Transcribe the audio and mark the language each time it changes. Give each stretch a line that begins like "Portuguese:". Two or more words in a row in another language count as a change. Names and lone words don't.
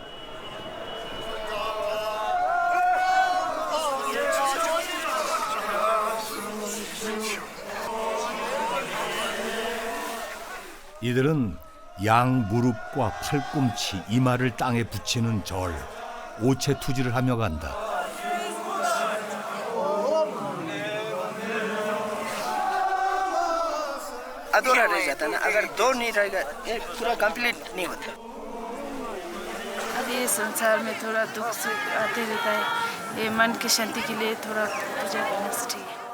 Korean: 이들은 양 무릎과 팔꿈치, 이마를 땅에 붙이는 절, 오체 투지를 하며 간다.
Hindi: अधूरा रह जाता है ना अगर दो नहीं रहेगा ये पूरा कंप्लीट नहीं होता अब ये संसार में थोड़ा दुख सुख आते रहता है ये मन की शांति के लिए थोड़ा पूजा करना चाहिए